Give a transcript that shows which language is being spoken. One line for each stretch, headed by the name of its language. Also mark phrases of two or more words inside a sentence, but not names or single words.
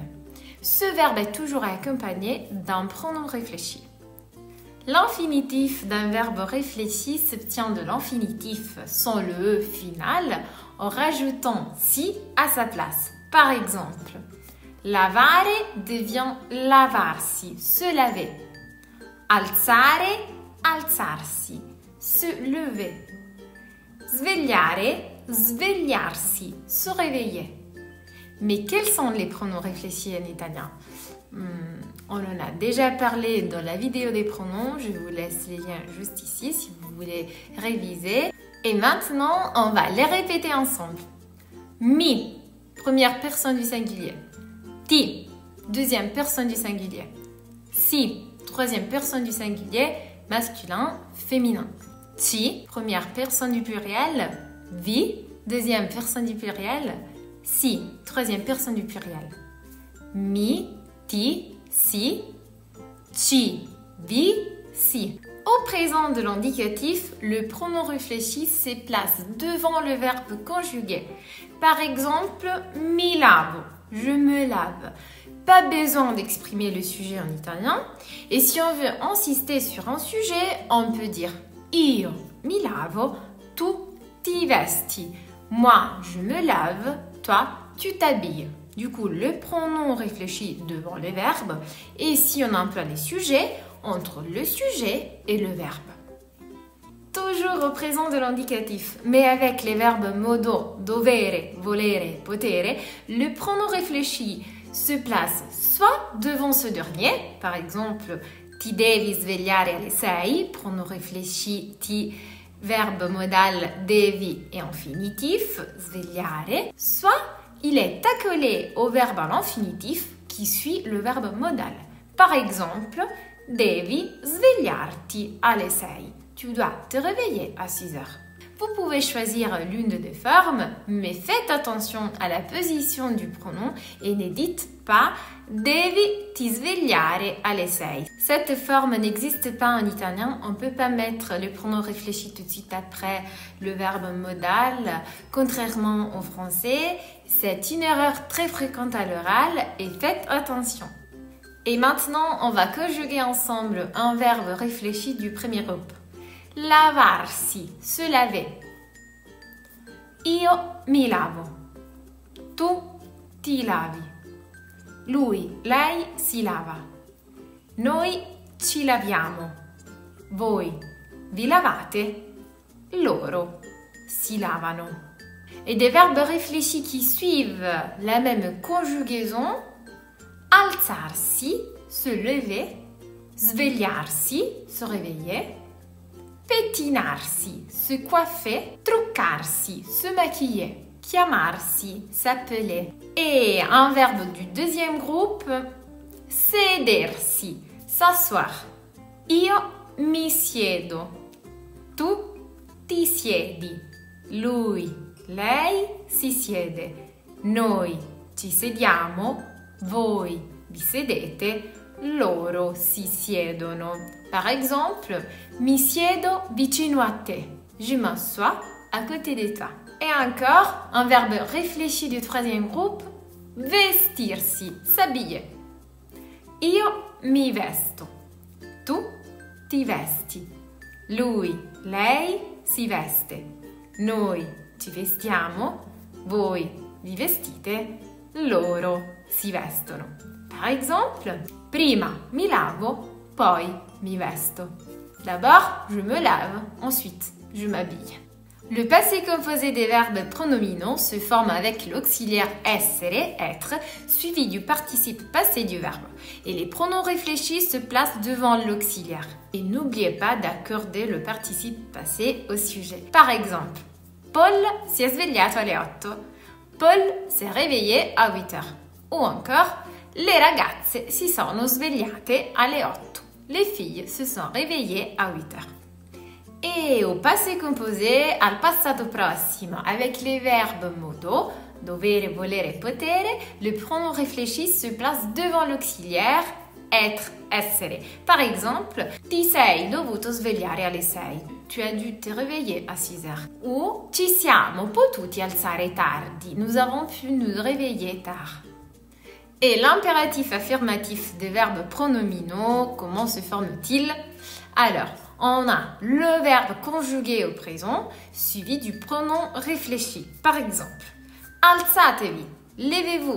French: Ce verbe est toujours accompagné d'un pronom réfléchi. L'infinitif d'un verbe réfléchi s'obtient de l'infinitif sans le E final en rajoutant si à sa place. Par exemple, lavare devient lavarsi, se laver.
Italian: Alzare, alzarsi,
French: se lever.
Italian: Svegliare, svegliarsi,
French: se réveiller. Mais quels sont les pronoms réfléchis en italien? On en a déjà parlé dans la vidéo des pronoms, je vous laisse les liens juste ici si vous voulez réviser. Et maintenant, on va les répéter ensemble. Mi, première personne du singulier. Ti, deuxième personne du singulier. Si, troisième personne du singulier, masculin, féminin. Ci, première personne du pluriel. Vi, deuxième personne du pluriel. Si, troisième personne du pluriel.
Italian: Mi, ti, si, ci, vi, si.
French: Au présent de l'indicatif, le pronom réfléchi se place devant le verbe conjugué. Par exemple,
Italian: mi lavo,
French: je me lave. Pas besoin d'exprimer le sujet en italien. Et si on veut insister sur un sujet, on peut dire
Italian: io mi lavo, tu ti vesti.
French: Moi, je me lave, toi, tu t'habilles. Du coup, le pronom réfléchit devant les verbes. Et si on emploie les sujets, entre le sujet et le verbe. Toujours au présent de l'indicatif, mais avec les verbes modo,
Italian: dovere, volere, potere,
French: le pronom réfléchi se place soit devant ce dernier, par exemple,
Italian: ti devi svegliare alle 6,
French: pronom réfléchi ti, verbe modal devi et infinitif, svegliare, soit il est accolé au verbe à l'infinitif qui suit le verbe modal. Par exemple,
Italian: devi svegliarti alle 6.
French: Tu dois te réveiller à 6 heures. Vous pouvez choisir l'une des formes, mais faites attention à la position du pronom et ne dites pas
Italian: devi ti svegliare alle 6.
French: Cette forme n'existe pas en italien. On ne peut pas mettre le pronom réfléchi tout de suite après le verbe modal. Contrairement au français, c'est une erreur très fréquente à l'oral et faites attention. Et maintenant, on va conjuguer ensemble un verbe réfléchi du premier groupe.
Italian: Lavarsi,
French: se laver.
Italian: Io mi lavo. Tu ti lavi. Lui, lei si lava. Noi ci laviamo. Voi vi lavate. Loro si lavano.
French: Et des verbes réfléchis qui suivent la même conjugaison. Alzarsi, se lever. Svegliarsi, se réveiller. Pettinarsi, se coiffer. Truccarsi, se maquiller. Chiamarsi, s'appeler. Et un verbe du deuxième groupe, sedersi, s'asseoir.
Italian: Io mi siedo. Tu ti siedi. Lui, lei si siede. Noi ci sediamo. Voi vi sedete. Loro si siedono.
French: Par exemple,
Italian: mi siedo vicino a te.
French: Je m'assois à côté de toi. Et encore, un verbe réfléchi du troisième groupe, vestirsi, s'habiller.
Italian: Io mi vesto. Tu ti vesti. Lui, lei si veste. Noi ci vestiamo. Voi vi vestite. Loro si vestono.
French: Par exemple,
Italian: prima mi lavo, poi mi vesto.
French: D'abord, je me lave, ensuite, je m'habille. Le passé composé des verbes pronominaux se forme avec l'auxiliaire essere, être, suivi du participe passé du verbe. Et les pronoms réfléchis se placent devant l'auxiliaire. Et n'oubliez pas d'accorder le participe passé au sujet. Par exemple, Paul
Italian: si è svegliato alle 8.
French: Paul s'est réveillé à 8 heures. Ou encore,
Italian: le ragazze si sono svegliate alle 8.
French: Les filles se sont réveillées à 8 heures. Et au passé composé,
Italian: al passato prossimo,
French: avec les verbes modo,
Italian: dovere, volere, potere,
French: le pronom réfléchi se place devant l'auxiliaire être, essere. Par exemple,
Italian: ti sei dovuto svegliare alle 6.
French: Tu as dû te réveiller à 6 heures.
Italian: Ou ci siamo potuti alzare tardi.
French: Nous avons pu nous réveiller tard. Et l'impératif affirmatif des verbes pronominaux, comment se forme-t-il? Alors, on a le verbe conjugué au présent, suivi du pronom réfléchi. Par exemple, alzatevi, levez-vous.